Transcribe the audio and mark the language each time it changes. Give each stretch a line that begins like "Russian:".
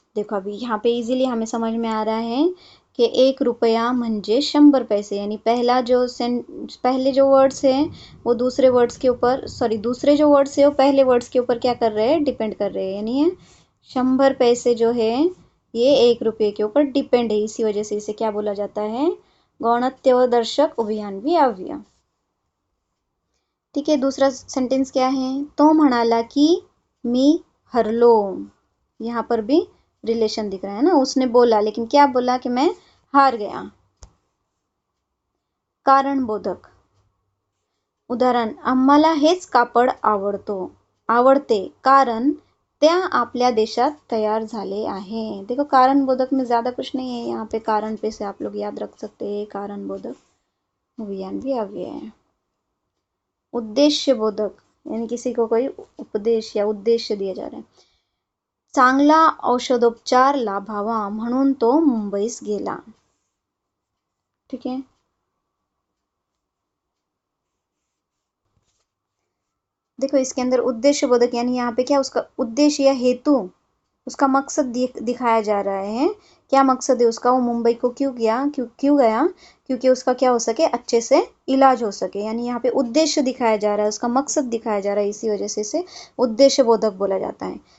Hindi: देखो अभी यहाँ पे इजीली हमें समझ में आ रहा है कि
Marathi: 1 रुपया म्हणजे 100 पैसे,
Hindi: यानी पहले जो वर्ड्स हैं वो दूसरे वर्ड्स के ऊपर, दूसरे जो वर्ड्स है वो पहले वर्ड्स के ऊपर क्या कर रहे हैं, डिपेंड कर रहे हैं, यानी 100 पैसे जो है ये 1 रुपये के ऊपर डिपेंड है, इसी वजह से इसे क्या बोला जाता है, गौणत्यदर्शक उभयान्वी अव्यय। ठीक है, दूसरा सेंटेंस क्या है, तो
Marathi: म्हणाला की मी हरलो।
Hindi: यहाँ पर भी रिलेशन दिख रहा है ना, उसने बोला, लेकिन क्या बोला, कि मैं हार गया। कारण बोधक।
Marathi: उदाहरण, आम्हाला हेच कापड आवडते कारण त्या आपल्या देशात तैयार झाले आहे।
Hindi: देखो कारण बोधक में ज्यादा कुछ नहीं है, यहाँ पे कारण पे से आप लोग याद रख सकते हैं, कारण बोधक उभयान्वी अव्यय है। उद्देश्य बोधक, यानी किसी को कोई उपदेश या उद्देश्य दिया जा रहा है।
Marathi: चांगला औषधोपचार लाभावा म्हणून तो मुंबईस गेला।
Hindi: ठीक है, देखो इसके अंदर उद्देश्य बोधक, यानी यहाँ पे क्या, उसका उद्देश्य या हेतु, उसका मकसद दिखाया जा रहा है। क्या मकसद है उसका, वो मुंबई को क्यों गया, क्योंकि उसका क्या हो सके, अच्छे से इलाज हो सके, यानी यहाँ पे उद्देश्य दिखाया जा रहा है, उसका मकसद दिखाया जा रहा है, इसी वजह से इसे उद्देश्य बोधक बोला जाता है।